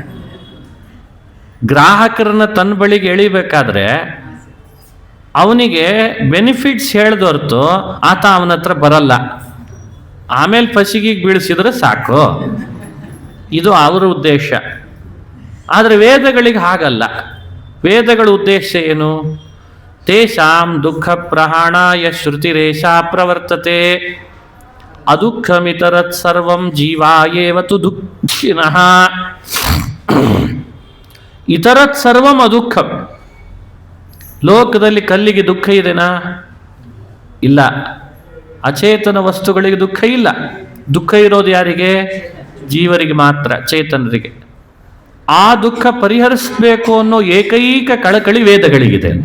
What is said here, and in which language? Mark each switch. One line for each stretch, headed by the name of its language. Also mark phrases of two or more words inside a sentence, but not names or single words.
Kannada: ಗ್ರಾಹಕರನ್ನ ತನ್ನ ಬಳಿಗೆ ಎಳಿಬೇಕಾದ್ರೆ ಅವನಿಗೆ ಬೆನಿಫಿಟ್ಸ್ ಹೇಳ್ದೊರ್ತು ಆತ ಅವನ ಹತ್ರ ಬರಲ್ಲ. ಆಮೇಲೆ ಫಸಿಗೆ ಬೀಳಿಸಿದ್ರೆ ಸಾಕು, ಇದು ಅವರ ಉದ್ದೇಶ. ಆದರೆ ವೇದಗಳಿಗೆ ಹಾಗಲ್ಲ. ವೇದಗಳ ಉದ್ದೇಶ ಏನು?
Sanskrit: ತೇಷಾಂ ದುಃಖ ಪ್ರಹಾಣಾಯ ಶ್ರುತಿರೇಷ ಪ್ರವರ್ತತೆ ಅದುಃಖಮಿತರತ್ ಸರ್ವಂ ಜೀವಾಯೇವತು ದುಃಖಿನಃ. ಇತರತ್ ಸರ್ವಂ ಅದುಃಖಂ.
Kannada: ಲೋಕದಲ್ಲಿ ಕಲ್ಲಿಗೆ ದುಃಖ ಇದೆನಾ? ಇಲ್ಲ. ಅಚೇತನ ವಸ್ತುಗಳಿಗೆ ದುಃಖ ಇಲ್ಲ. ದುಃಖ ಇರೋದು ಯಾರಿಗೆ? ಜೀವರಿಗೆ ಮಾತ್ರ, ಚೇತನರಿಗೆ. ಆ ದುಃಖ ಪರಿಹರಿಸಬೇಕು ಅನ್ನೋ ಏಕೈಕ ಕಳಕಳಿ ವೇದಗಳಿಗಿದೆ ಅಂತ.